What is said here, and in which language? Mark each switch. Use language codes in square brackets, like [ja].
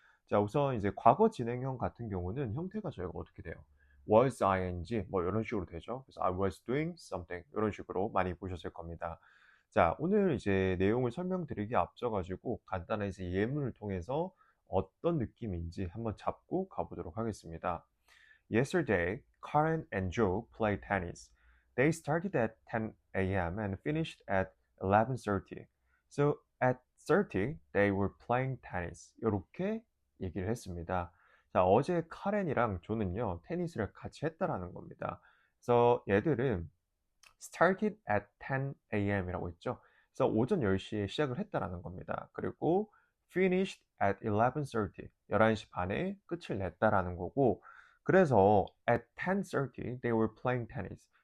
[ko] 자, 우선 이제 과거 진행형 같은 경우는 형태가 저희가 어떻게 돼요? was ing 뭐 이런 식으로 되죠. 그래서 [en] I was doing something [ko] 이런 식으로 많이 보셨을 겁니다. 자, 오늘 이제 내용을 설명드리기 앞서 가지고 간단한 이제 예문을 통해서 어떤 느낌인지 한번 잡고 가보도록 하겠습니다. [en] Yesterday, Karen and Joe played tennis. They started at 10 a.m. and finished at 11:30. So at 30, they were playing tennis. [ko] 이렇게 얘기를 했습니다. 자, 어제 카렌이랑 조는요, 테니스를 같이 했다라는 겁니다. 그래서 얘들은 [en] started at 10 a.m. [ko] 이라고 했죠. 그래서 오전 10시에 시작을 했다라는 겁니다. 그리고 [en] finished at 11:30, [ko] 11시 반에 끝을 냈다라는 거고, 그래서 [en] at 10:30 they were playing tennis.